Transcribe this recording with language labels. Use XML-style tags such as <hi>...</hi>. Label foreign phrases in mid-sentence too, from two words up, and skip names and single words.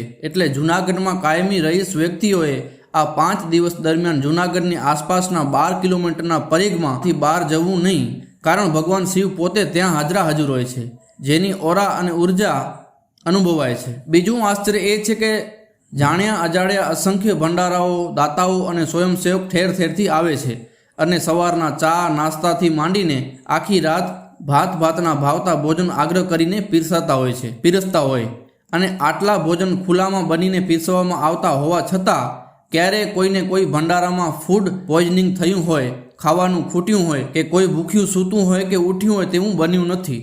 <gu>એટલે જૂનાગઢમાં કાયમી રહીશ વ્યક્તિઓએ આ 5 દિવસ દરમિયાન જૂનાગઢની આસપાસના 12 કિલોમીટરના પરિઘમાંથી બહાર જવું નહીં, કારણ ભગવાન શિવ પોતે ત્યાં હાજરા હાજર હોય છે, જેની ઓરા અને ઊર્જા અનુભવાય છે। બીજું આશ્ચર્ય એ છે કે જાણ્યા અજાણ્યા અસંખ્ય ભંડારાઓ, દાતાઓ અને સ્વયંસેવક ઠેર ઠેરથી આવે છે અને સવારના ચા નાસ્તાથી માંડીને આખી રાત ભાત ભાતના ભાવતા ભોજન આગ્રહ કરીને પીરસતા હોય અને આટલા ભોજન ખુલ્લામાં બનીને પીરસવામાં આવતા હોવા છતાં ક્યારે કોઈને કોઈ ભંડારામાં</gu> <en>food poisoning</en> <gu>થયું હોય, ખાવાનું ખૂટ્યું હોય કે કોઈ ભૂખ્યું સૂતું હોય કે ઊઠ્યું હોય તેવું બન્યું નથી।</gu>